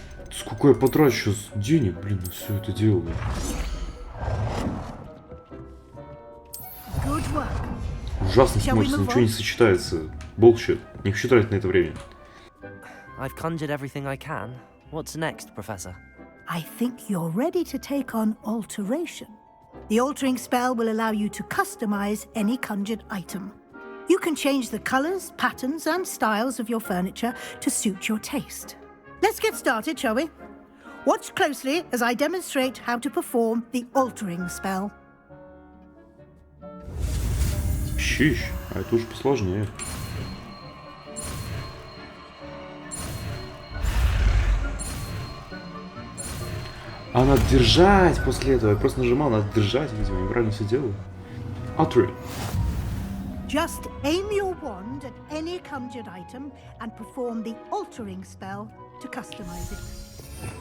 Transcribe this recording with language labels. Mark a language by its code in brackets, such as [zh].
[ru] Сколько я потрачу сейчас денег, блин, на все это дело. Ужасно смотрится, ничего не сочетается. [en] Bullshit. [ru] Не хочу тратить на это время. [en] I've conjured everything I can. What's next, Professor? I think you're ready to take on alteration. The altering spell will allow you to customize any conjured item. You can change the colors, patterns, and styles of your furniture to suit your taste. Let's get started, shall we? Watch closely as I demonstrate how to perform the altering spell. [ru] Щищ, а это уж посложнее. А надо держать после этого. Я просто нажимал, надо держать, видимо, неправильно все делаю. [en] Alter. Just aim your wand at any conjured item and perform the altering spell to customize it.